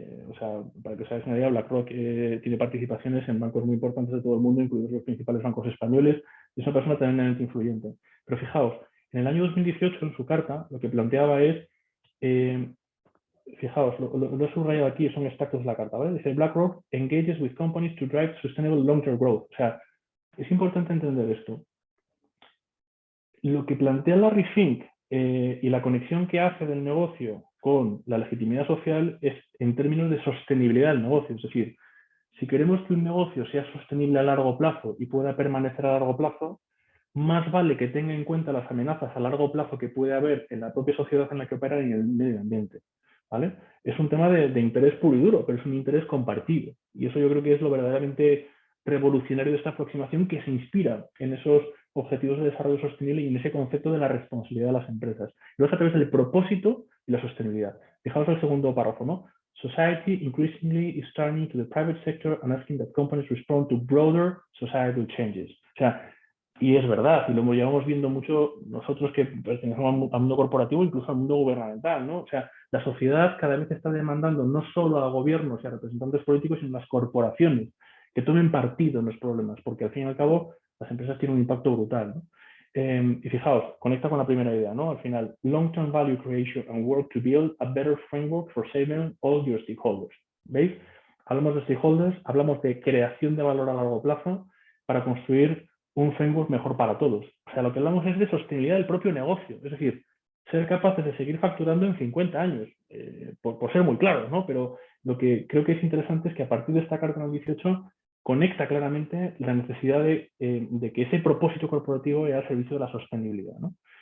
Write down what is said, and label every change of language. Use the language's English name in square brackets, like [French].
[Spanish] O sea, para que os hagáis una idea, BlackRock tiene participaciones en bancos muy importantes de todo el mundo, incluidos los principales bancos españoles, y es una persona tremendamente influyente. Pero fijaos, en el año 2018, en su carta, lo que planteaba es, fijaos, lo he subrayado aquí, son extractos de la carta, ¿vale? Dice, [English] BlackRock engages with companies to drive sustainable long-term growth. [Spanish] O sea, es importante entender esto. Lo que plantea Larry Fink y la conexión que hace del negocio con la legitimidad social es en términos de sostenibilidad del negocio. Es decir, si queremos que un negocio sea sostenible a largo plazo y pueda permanecer a largo plazo, más vale que tenga en cuenta las amenazas a largo plazo que puede haber en la propia sociedad en la que opera y en el medio ambiente, ¿vale? Es un tema de interés puro y duro, pero es un interés compartido. Y eso yo creo que es lo verdaderamente revolucionario de esta aproximación, que se inspira en esos objetivos de desarrollo sostenible y en ese concepto de la responsabilidad de las empresas. Y luego a través del propósito y la sostenibilidad. Fijaos el segundo párrafo, ¿no? [English] Society increasingly is turning to the private sector and asking that companies respond to broader societal changes. [Spanish] O sea, y es verdad, y lo llevamos viendo mucho nosotros que pertenecemos al mundo corporativo, incluso al mundo gubernamental, ¿no? O sea, la sociedad cada vez está demandando no solo a gobiernos y a representantes políticos, sino a las corporaciones que tomen partido en los problemas, porque al fin y al cabo las empresas tienen un impacto brutal, ¿no? Y fijaos, conecta con la primera idea, ¿no? Al final, [English] long-term value creation and work to build a better framework for saving all your stakeholders. [Spanish] ¿Veis? Hablamos de stakeholders, hablamos de creación de valor a largo plazo para construir un framework mejor para todos. O sea, lo que hablamos es de sostenibilidad del propio negocio, es decir, ser capaces de seguir facturando en 50 años, por ser muy claros, ¿no? Pero lo que creo que es interesante es que a partir de esta carta en el 18 conecta claramente la necesidad de que ese propósito corporativo vaya al servicio de la sostenibilidad, ¿no?